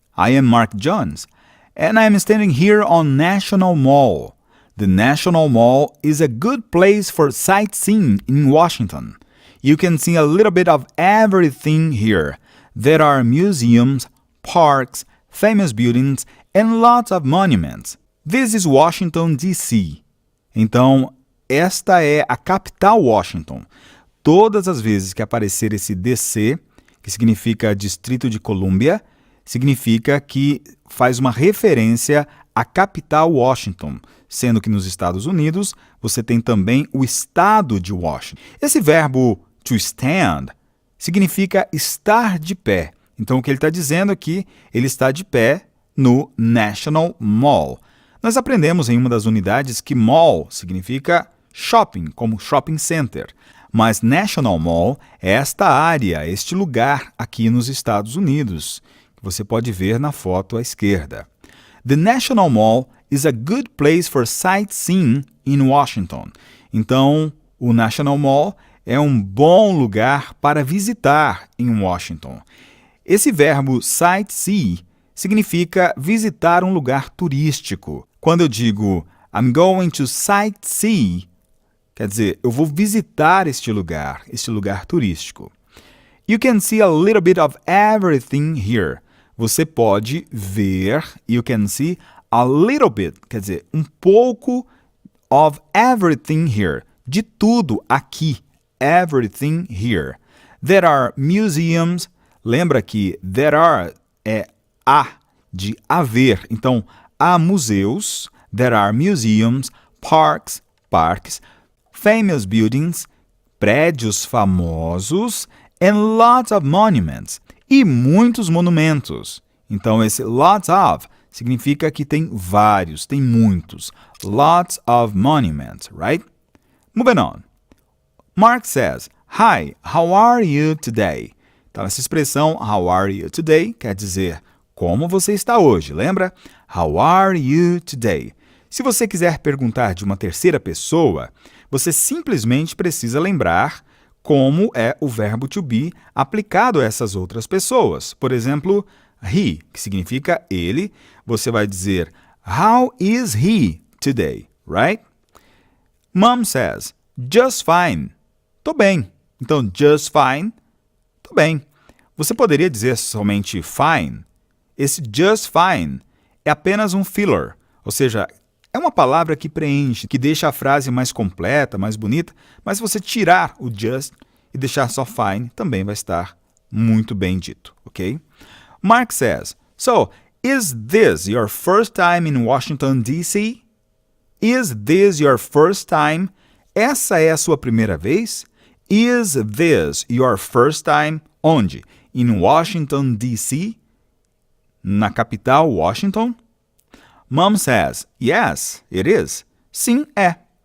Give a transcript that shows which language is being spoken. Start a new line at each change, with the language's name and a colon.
English: I am Mark Jones, and I am standing here on National Mall. The National Mall is a good place for sightseeing in Washington. You can see a little bit of everything here. There are museums, parks, famous buildings, and lots of monuments. This is Washington, D.C.
Portuguese: Então, esta é a capital Washington. Todas as vezes que aparecer esse DC, que significa Distrito de Colômbia, significa que faz uma referência à capital Washington, sendo que nos Estados Unidos você tem também o estado de Washington. Esse verbo to stand significa estar de pé. Então, o que ele está dizendo aqui, ele está de pé no National Mall. Nós aprendemos em uma das unidades que mall significa shopping, como shopping center. Mas National Mall é esta área, este lugar aqui nos Estados Unidos, que você pode ver na foto à esquerda.
English: The National Mall is a good place for sightseeing in Washington.
Portuguese: Então, o National Mall é um bom lugar para visitar em Washington. Esse verbo sightsee significa visitar um lugar turístico. Quando eu digo
English: I'm going to sightsee,
Portuguese: quer dizer, eu vou visitar este lugar turístico.
English: You can see a little bit of everything here.
Portuguese: Você pode ver,
English: you can see a little bit,
Portuguese: quer dizer, um pouco
English: of everything here.
Portuguese: De tudo aqui,
English: everything here. There are museums.
Portuguese: Lembra que
English: there are
Portuguese: é há, de haver. Então, há museus,
English: there are museums, parks,
Portuguese: parques,
English: famous buildings,
Portuguese: prédios famosos,
English: and lots of monuments,
Portuguese: e muitos monumentos. Então, esse lots of significa que tem vários, tem muitos.
English: Lots of monuments, right? Moving on. Mark says, "Hi, how are you today?"
Portuguese: Então, essa expressão,
English: how are you today,
Portuguese: quer dizer, como você está hoje, lembra?
English: How are you today?
Portuguese: Se você quiser perguntar de uma terceira pessoa, você simplesmente precisa lembrar como é o verbo to be aplicado a essas outras pessoas. Por exemplo, he, que significa ele, você vai dizer,
English: how is he today, right? Mom says, just fine.
Portuguese: Tô bem. Então,
English: just fine,
Portuguese: tô bem. Você poderia dizer somente fine. Esse just fine é apenas um filler, ou seja, é uma palavra que preenche, que deixa a frase mais completa, mais bonita, mas se você tirar o just e deixar só fine, também vai estar muito bem dito, ok?
English: Mark says, "So, is this your first time in Washington, D.C.? Is this your first time?
Portuguese: Essa é a sua primeira vez?
English: Is this your first time?
Portuguese: Onde?
English: In Washington, D.C.?
Portuguese: Na capital,
English: Washington? Mom says, yes, it is.
Portuguese: Sim, é.